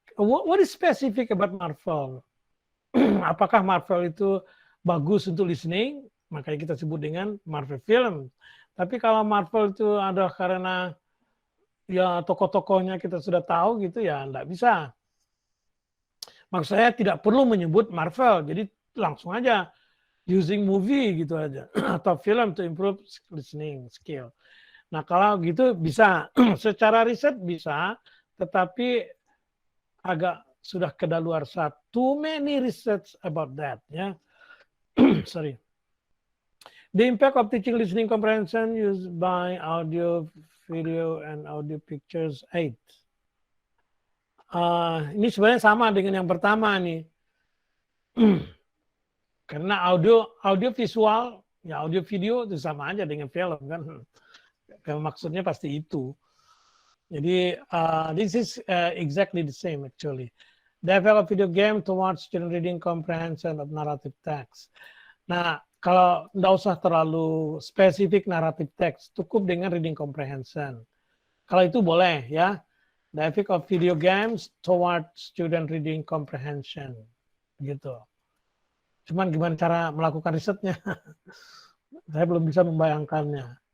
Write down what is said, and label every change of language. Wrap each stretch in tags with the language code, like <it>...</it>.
<en>What is specific about Marvel?</en> <id>Apakah Marvel itu bagus untuk listening? Makanya kita sebut dengan Marvel film. Tapi kalau Marvel itu ada karena ya tokoh-tokohnya kita sudah tahu gitu ya, enggak bisa. Maksud saya tidak perlu menyebut Marvel, jadi langsung aja</id> <en>using movie</en> <id>gitu aja atau</id> <en>film to improve listening skill.</en> <id>Nah kalau gitu bisa, secara riset bisa, tetapi agak sudah kedaluarsa.</id> <en>Too many research about that ya. Sorry. The impact of teaching listening comprehension used by audio, video, and audio pictures aid.</en> <id>Ini sebenarnya sama dengan yang pertama nih. Karena audio visual, ya audio video itu sama aja dengan film kan. Maksudnya pasti itu.</id> <en>Jadi this is exactly the same actually. The effect of video game towards student reading comprehension of narrative text.</en> <id>Nah, kalau nggak usah terlalu spesifik narrative text, cukup dengan reading comprehension. Kalau itu boleh ya.</id> <en>The effect of video games towards student reading comprehension.</en> <id>Gitu. Cuman gimana cara melakukan risetnya? Saya belum bisa membayangkannya.</id>